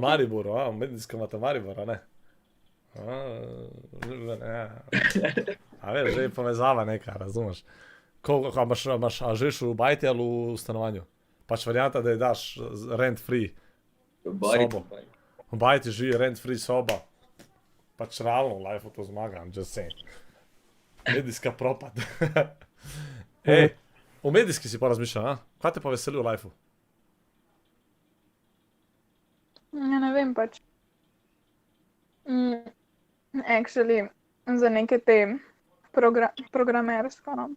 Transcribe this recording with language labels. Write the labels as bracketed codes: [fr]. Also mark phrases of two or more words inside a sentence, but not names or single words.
[sl] Mariboru, medijska imate Maribora, ne? A veš, že je povezava neka, razumeš? Koliko imaš, a živeš v bajti ali v stanovanju? Pač varianta, da je daš [en] rent free [sl] sobo. V bajti živi [en] rent free [sl] soba. Pač realno v life to zmaga, [en] I'm just saying. [sl] Medijska propad. Ej, v medijski si pa razmišljal, a? Kaj te pa veseli v life-u? Ja, ne vem pač. Actually, za neke te programersko, no.